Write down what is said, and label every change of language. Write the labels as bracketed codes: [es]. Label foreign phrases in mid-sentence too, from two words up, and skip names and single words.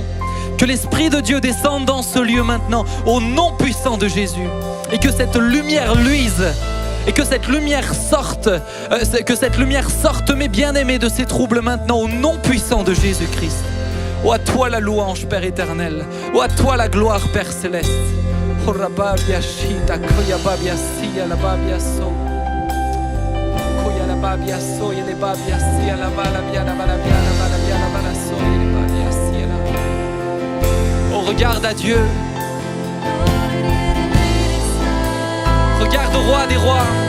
[fr] Que l'Esprit de Dieu descende dans ce lieu maintenant au nom puissant de Jésus. Et que cette lumière luise. Et que cette lumière sorte, mes bien-aimés, de ces troubles maintenant, au nom puissant de Jésus-Christ. Oh, à toi la louange, Père éternel. Oh, à toi la gloire, Père céleste. Oh, rababia shita, koya babia siya, la babia so. Koya la babia so, ya le babia siya, la balabia, la balabia, la balabia, la bala so, ya le babia siya, la. Oh, regarde à Dieu. Regarde au roi des rois.